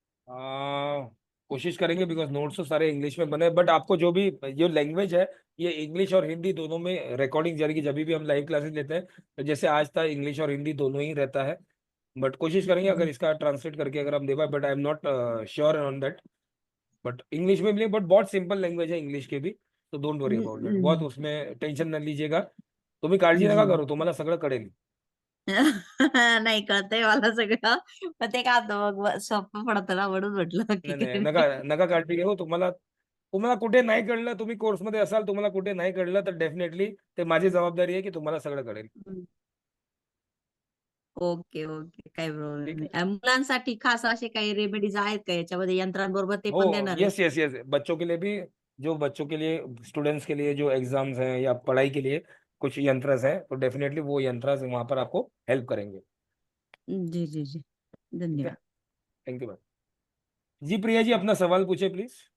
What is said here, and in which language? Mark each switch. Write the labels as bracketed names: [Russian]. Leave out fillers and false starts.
[Hindi] कोशिश करेंगे because notes तो सारे इंग्लिश में बने, बट आपको जो भी जो लैंग्वेज है ये इंग्लिश और हिंदी दोनों में रिकॉर्डिंग जाएगी। जब भी हम लाइव क्लासेस लेते हैं तो जैसे आज था, इंग्लिश और हिंदी दोनों ही रहता है। बट कोशिश करेंगे अगर इसका ट्रांसलेट करके अगर हम दे पाए, but [English] I am not sure on that. [Hindi] But English में भी, बट बहुत सिंपल लैंग्वेज है इंग्लिश के भी, तो [English] don't worry about that, [Hindi] बहुत उसमें टेन्शन न लीजिएगा। [Marathi] तुम्ही काळजी नका करू, तुम्हाला सगळं कळेल। नाही कळतंय मला सगळं, पण ते काय होतं मग सोपं पडतं ना, म्हणून म्हटलं नाही की नाही, नका नका काळजी घेऊ, तुम्हाला तुम्हाला कुठे नाही कळलं, तुम्ही कोर्समध्ये असाल, तुम्हाला कुठे नाही कळलं तर डेफिनेटली ते माझी जबाबदारी आहे की तुम्हाला सगळं कळेल. ओके ओके, काही प्रॉब्लेम ठीक नाही. आहे. मुलांसाठी खास असे काही रेमेडीज आहेत का याच्यामध्ये, यंत्रांबरोबर ते पण हो, देणार आहे? [English] yes yes yes, [Hindi] बच्चों के लिए भी, जो बच्चों के लिए, स्टूडेंट्स के लिए जो एग्जाम्स हैं या पढ़ाई के लिए कुछ यंत्रस हैं, तो डेफिनेटली वो यंत्रस वहां पर आपको हेल्प करेंगे. जी जी जी, ठीक है, धन्यवाद. [English] Thank you ma'am. [Hindi] जी प्रिया जी, अपना सवाल पूछे प्लीज.